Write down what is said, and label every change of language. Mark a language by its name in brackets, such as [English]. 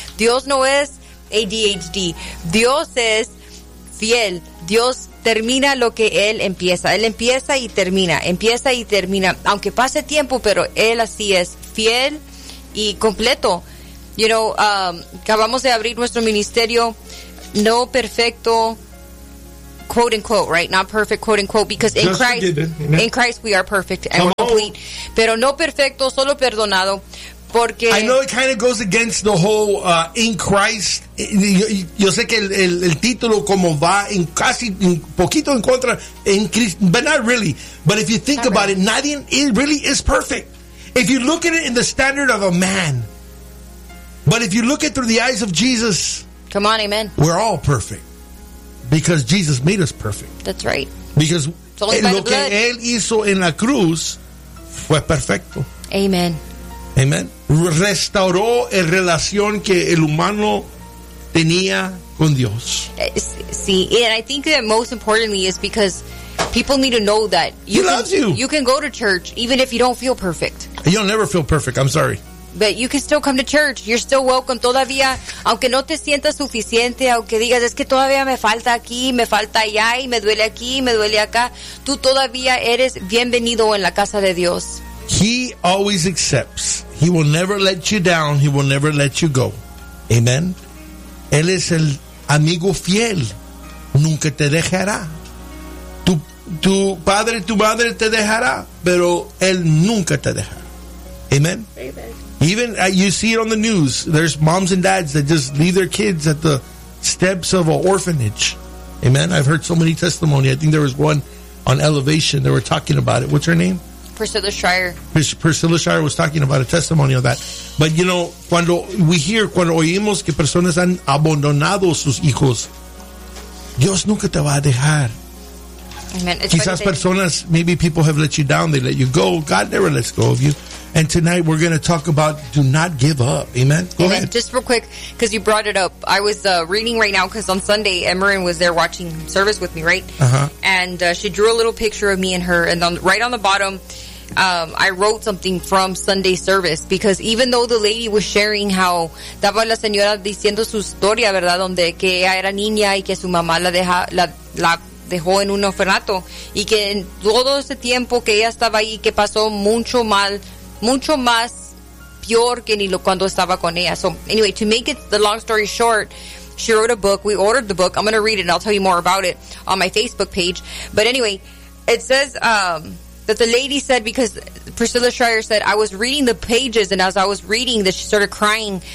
[Spanish] Dios no es ADHD. Dios es fiel. Dios termina lo que Él empieza. Él empieza y termina. Empieza y termina. Aunque pase tiempo, pero Él así es fiel y completo. [English] You know, [Spanish] acabamos de abrir nuestro ministerio. No perfecto. [English] Quote unquote, right? Not perfect, quote unquote, because in Christ, in Christ we are perfect and we're complete. [Spanish] Pero no perfecto, solo perdonado. Porque [English] I know it kind of goes against the whole in Christ. [Spanish] Yo sé que el título como va en casi un poquito en contra en Cristo, [English] but not really. But if you think about it, nadie it really is perfect. If you look at it in the standard of a man, but if you look at it through the eyes of Jesus, come on, amen. We're all perfect. Because Jesus made us perfect. That's right. [Spanish] Because lo que Él hizo en la cruz fue perfecto. [English] Amen. Amen. [Spanish] Restauró la relación que el humano tenía con Dios. [English] See, and I think that most importantly is because people need to know that. He loves you. You can go to church even if you don't feel perfect. You'll never feel perfect. I'm sorry. But you can still come to church. You're still welcome [Spanish] todavía. Aunque no te sientas suficiente, aunque digas, es que todavía me falta aquí, me falta allá, y me duele aquí, me duele acá. Tú todavía eres bienvenido en la casa de Dios. [English] He always accepts. He will never let you down. He will never let you go. Amen. [Spanish] Él es el amigo fiel. Nunca te dejará. Tu padre, tu madre te dejará, pero Él nunca te dejará. [English] Amen. Amen. Even you see it on the news. There's moms and dads that just leave their kids at the steps of an orphanage. Amen. I've heard so many testimonies. I think there was one on Elevation. They were talking about it. What's her name? Priscilla Schreier. Priscilla Schreier was talking about a testimony of that. But you know, [Spanish] cuando [English] we hear, [Spanish] cuando oímos que personas han abandonado sus hijos, Dios nunca te va a dejar. Amen. Quizás personas, [English] maybe people have let you down. They let you go. God never lets go of you. And tonight we're going to talk about do not give up. Amen? Go ahead. Just real quick, because you brought it up. I was reading right now, because on Sunday, Emerin was there watching service with me, right? Uh-huh. And she drew a little picture of me and her. And right on the bottom, I wrote something from Sunday service. Because even though the lady was sharing how... [Spanish] Daba la señora diciendo su historia, ¿verdad? Donde que ella era niña y que su mamá la dejó en un orfanato. Y que en todo ese tiempo que ella estaba ahí, que pasó mucho mal... Mucho más peor que ni cuando estaba con ella. [English] So anyway, to make it the long story short, she wrote a book. We ordered the book. I'm going to read it and I'll tell you more about it on my Facebook page. But anyway, it says that the lady said, because Priscilla Schreier said, I was reading the pages, and as I was reading this, she started crying.